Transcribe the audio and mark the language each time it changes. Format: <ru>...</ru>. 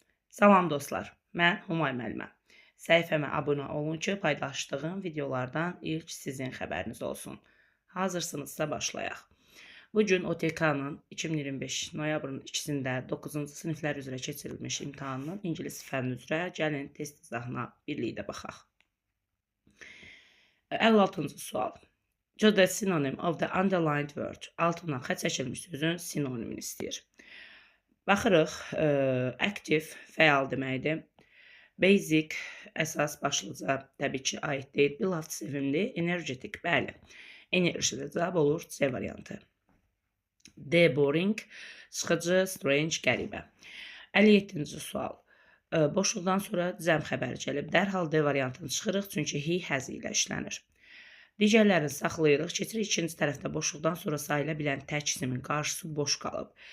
<az>Salam dostlar, mən Humay müəlliməm. Səhifəmə abunə olun ki, paylaşdığım videolardan ilk sizin xəbəriniz olsun. Hazırsınızsa başlayaq. Bu gün OTK-nın 2025 noyabrın 2-sində 9-cu siniflər üzrə keçirilmiş imtahanının ingilis fənni üzrə gəlin test izahına birlikdə baxaq. 56-cı sual.</az> <en>Choose the synonym of the underlined word.</en> <az>Altından xətt çəkilmiş sözün sinonimini istəyir. Baxırıq, active fəal deməkdir. Basic əsas başlıca təbii ki aid deyil. Beloved sevimli, energetic bəli. Enerjili cavab olur C variantı. D boring sıxıcı, strange qəribə. 57-ci sual. Boşluqdan sonra cəm xəbəri gəlib. Dərhal D variantını çıxırıq çünki he has ilə işlənir. Digərlərini saxlayırıq. Keçirik ikinci tərəfdə boşluqdan sonra sayıla bilən tək isimin qarşısı boş qalıb.</az>